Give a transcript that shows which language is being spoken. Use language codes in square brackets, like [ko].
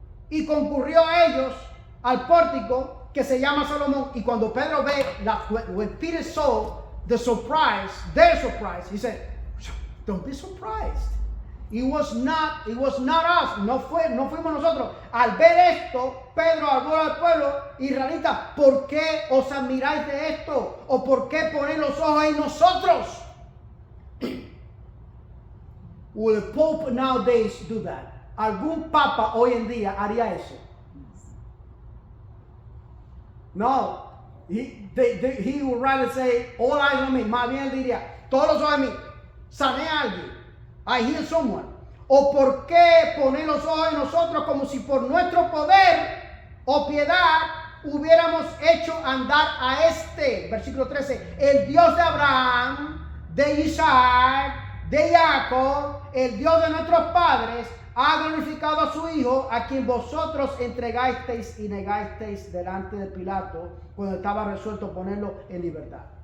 [es] y concurrió a ellos al pórtico que se llama Salomón. Y cuando Pedro ve, [en] when Peter saw their surprise, he said, don't be surprised. It was not us, [es] no fuimos nosotros. Al ver esto, Pedro habló al pueblo israelita, ¿por qué os admiráis de esto? ¿O por qué ponéis los ojos en nosotros? [en] Will the Pope nowadays do that? [es] ¿Algún papa hoy en día haría eso? No. [en] He would rather say, all eyes on me. [es] Más bien él diría, todos los ojos en mí. Sané a alguien. [en] I heal someone. [es] ¿O por qué poner los ojos en nosotros como si por nuestro poder o piedad hubiéramos hecho andar a versículo 13, el Dios de Abraham, de Isaac, de Jacob, el Dios de nuestros padres, ha glorificado a su Hijo, a quien vosotros entregasteis y negasteis delante de Pilato cuando estaba resuelto ponerlo en libertad?